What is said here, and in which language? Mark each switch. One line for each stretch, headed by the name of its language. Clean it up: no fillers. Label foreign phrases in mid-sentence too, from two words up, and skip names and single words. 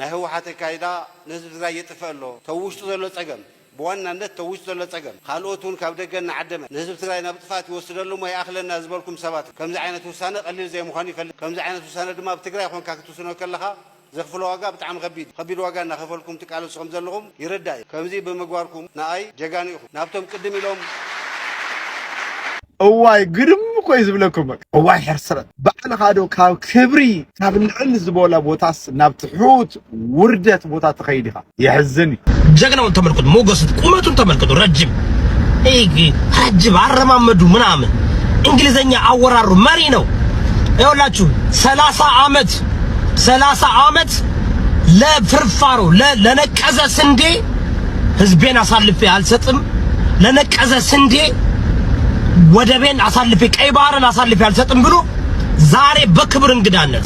Tigrinya: ናይ ህወሓት ካይዳ ንህዝቢ ትግራይ የጥፍእ ኣሎ ተውሽጡ ዘሎ ፀገም በዋናነት ተውሽጡ ዘሎ ፀገም ካልኦቱን ካብ ደገና ዓደመ ንህዝቢ ትግራይ ናብ ጥፋት ይወስደሉ ሞይ ኣኽለና ዝበልኩም ሰባት ከምዚ ዓይነት ውሳነ ቀሊል ዘይምዃኑ ይፈልጥ ከምዚ ዓይነት ውሳነ ድማ ብትግራይ ኮንካ ክትውስኖ ከለኻ ዘኽፍሎ ዋጋ ብጣዕሚ ከቢድ ዋጋ እናኸፈልኩም ትቃለሱ ከም ዘለኹም ይርዳእ ከምዚ ብምግባርኩም ንኣይ ጀጋኑ ኢኹም ናብቶም ቅድም ኢሎም እዋይ ግድም ኮይ ዝብለኩም እዋይ ሕርስረት ባዕልኻ ዶ ካብ ክብሪ ካብ ልዕል ዝበለ ቦታስ ናብ ትሑት ውርደት ቦታ ትኸይድ ኢኻ ይሕዝን
Amharic: ጀግናውን ተመልከቱ ሞገሱን ቁመቱን ተመልከቱ ረጅም አረማመዱ ምናምን እንግሊዘኛ አወራሩ መሪ ነው ይኸውላችሁ 30 ዓመት ለፍርፋሮ ለነቀዘ ስንዴ ህዝቤን አሳልፌ አልሰጥም ለነቀዘ ስንዴ ወደቤን አሳልፌ ቀይ ባህርን አሳልፌ አልሰጥም ብሎ ዛሬ በክብር እንግዳነት